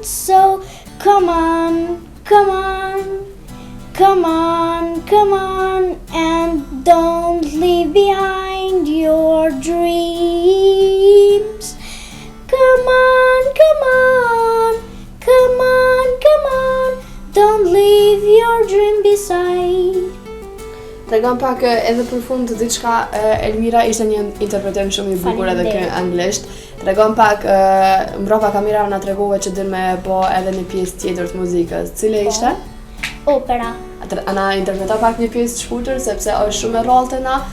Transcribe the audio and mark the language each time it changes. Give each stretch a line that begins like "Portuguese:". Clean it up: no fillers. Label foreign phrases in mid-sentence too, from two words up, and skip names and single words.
English: So come on, come on, come on, come on, and don't leave behind your dreams. Come on, come on, come on, come on, don't leave your dream beside.
Albanian: Tregon pak edhe për fund të diçka, Elmira ishte një interpretim shumë i bukur edhe kë anglisht. Tregon pak mbrapa kamerave na tregove që din me bo edhe një pjesë tjetër të muzikës. Cile ishte? Opera. Ana interpreta pak një pjesë të shkurtër sepse është shumë e rrallë te na.